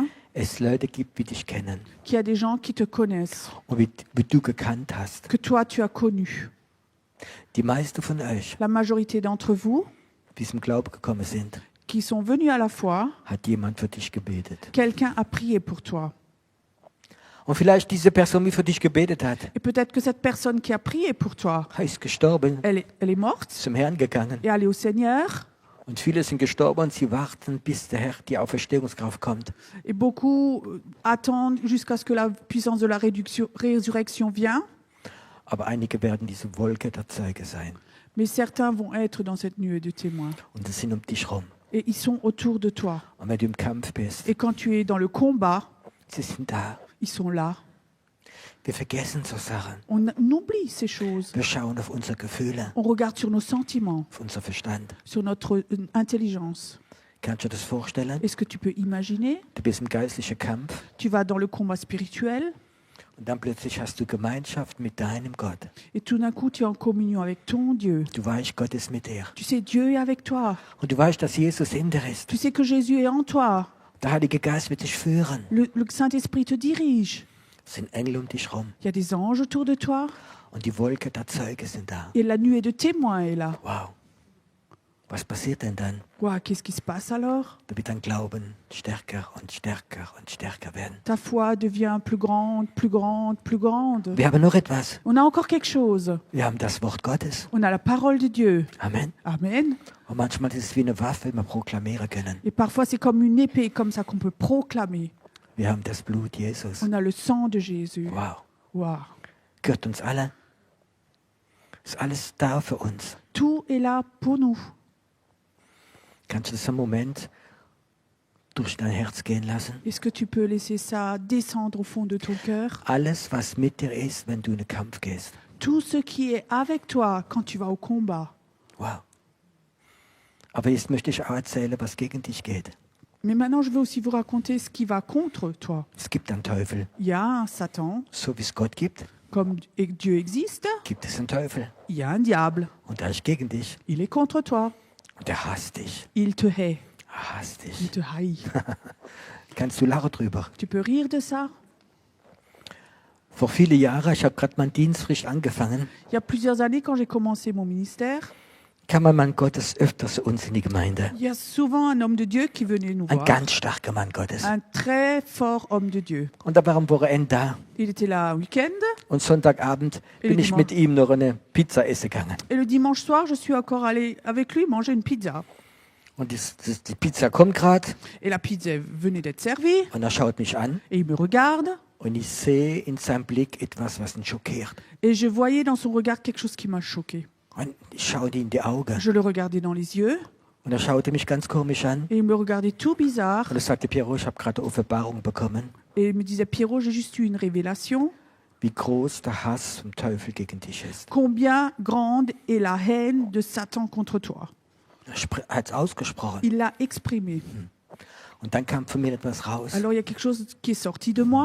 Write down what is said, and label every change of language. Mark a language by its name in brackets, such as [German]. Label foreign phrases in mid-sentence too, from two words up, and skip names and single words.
[German] es Leute gibt, die dich kennen [French] qu'il y a des gens qui te connaissent, [German] und wie du gekannt hast? [French] que toi tu as connus? [German] Die meisten von euch, [French] La majorité d'entre vous [German] die zum Glauben gekommen sind, [French] qui sont venus à la foi, [German] hat jemand für dich gebetet. [French] quelqu'un a prié pour toi. [German] Und vielleicht diese Person, die für dich gebetet hat, [French] Et peut-être que cette personne qui a prié pour toi, [German] ist gestorben, [French] elle est morte [German] zum Herrn gegangen. [French] et allée au Seigneur. [German] Und viele sind gestorben und sie warten, bis der Herr, die Auferstehungskraft kommt. [French] Et beaucoup attendent jusqu'à ce que la puissance de la résurrection vienne. [German] Aber einige werden diese Wolke der Zeuge sein. [French] Mais certains vont être dans cette nuée de témoins. [German] Und sie sind um dich rum. [French] Et ils sont autour de toi. [German] Und wenn du im Kampf bist, [French] Et quand tu es dans le combat, [German] sie sind da. [French] ils sont là. [German] Wir vergessen so Sachen. [French] On oublie ces choses. [German] Wir schauen auf unsere Gefühle, [French] On regarde sur nos sentiments, [German] auf unser Verstand. [French] sur notre intelligence. [German] Kannst du dir das vorstellen? [French] Est-ce que tu peux imaginer? [German] Du bist im geistlichen Kampf [French] Tu vas dans le combat spirituel [German] und dann plötzlich hast du Gemeinschaft mit deinem Gott. [French] et tout d'un coup tu es en communion avec ton Dieu. [German] Du weißt, Gott ist mit dir. [French] Tu sais, Dieu est avec toi. [German] Und du weißt, dass Jesus in dir ist. [French] Tu sais que Jésus est en toi. [German] Der Heilige Geist wird dich führen. [French] Le Saint-Esprit te dirige. [German] Es sind Engel um dich rum. [French] Il y a des anges autour de toi. [German] Und die Wolke der Zeuge sind da. [French] Et la nuée de témoins est là. [German] Wow. Was passiert denn dann? [French] Wow, qu'est-ce qui se passe alors? [German] Da wird dein Glauben stärker und stärker und stärker werden. [French] Ta foi devient plus grande, plus grande, plus grande. [German] Wir haben noch etwas. [French] On a encore quelque chose. [German] Wir haben das Wort Gottes. [French] On a la parole de Dieu. [German] Amen. [French] Amen. [German] Und manchmal ist es wie eine Waffe, die wir proklamieren können. [French] Et parfois, c'est comme une épée, comme ça qu'on peut proclamer. [German] Wir haben das Blut Jesus. [French] On a le sang de Jésus. [German] Wow. [French] Wow. [German] Gehört uns alle. Ist alles da für uns. [French] Tout est là pour nous. [German] Kannst du das einen Moment durch dein Herz gehen lassen? [French] Est-ce que tu peux laisser ça descendre au fond de ton cœur? [German] Alles, was mit dir ist, wenn du in den Kampf gehst. [French] Tout ce qui est avec toi quand tu vas au combat. [German] Wow. Aber jetzt möchte ich auch erzählen, was gegen dich geht. [French] Mais maintenant, je veux aussi vous raconter ce qui va contre toi. [German] Es gibt einen Teufel. [French] Il y a un Satan, [German] So wie es Gott gibt, [French] comme Dieu existe, [German] gibt es einen Teufel. [French] il y a un diable. [German] Und er ist gegen dich. [French] Il est contre toi. [German] Und er hasst dich. [French] Il te hait. [German] Er hasst [French] Il [German] dich. [French] te haït. [German] Kannst du lachen drüber? [French] Tu peux rire de ça? [German] Vor viele Jahren, ich habe gerade meinen Dienst frisch angefangen, [French] Il y a plusieurs années, quand j'ai commencé mon ministère, [German] kam ein Mann Gottes öfter zu uns in die Gemeinde. [French] il y a souvent un homme de Dieu qui venait nous [German] Ein [French] voir. [German] ganz starker Mann Gottes. [French] Un très fort homme de Dieu. [German] Und da war am Wochenende da. [French] Il était là un week-end. [German] Und Sonntagabend [French] Et [German] bin ich [French] dimanche. [German] mit ihm noch eine Pizza essen gegangen. [French] Et le dimanche soir, je suis encore allée avec lui manger une pizza. [German] Und die Pizza kommt gerade [French] Et la pizza venait d'être servie. [German] und er schaut mich an [French] Et il me regarde. [German] und ich sehe in seinem Blick etwas, was ihn schockiert. [French] Et je voyais dans son regard quelque chose qui m'a choqué. [German] Und ich schaute in die Augen [French] Je le regardais dans les yeux. [German] und er schaute mich ganz komisch an [French] Et il me regardait tout bizarre. [German] und er sagte, Piero, ich habe gerade eine Offenbarung bekommen, [French] Et il me disait, Pierrot, j'ai juste eu une révélation. [German] wie groß der Hass vom Teufel gegen dich ist. [French] Combien grande est la haine de Satan contre toi. [German] Er hat es ausgesprochen. [French] Il l'a exprimé. [German] Und dann kam von mir etwas raus. [French] Alors il y a quelque chose qui est sorti de moi.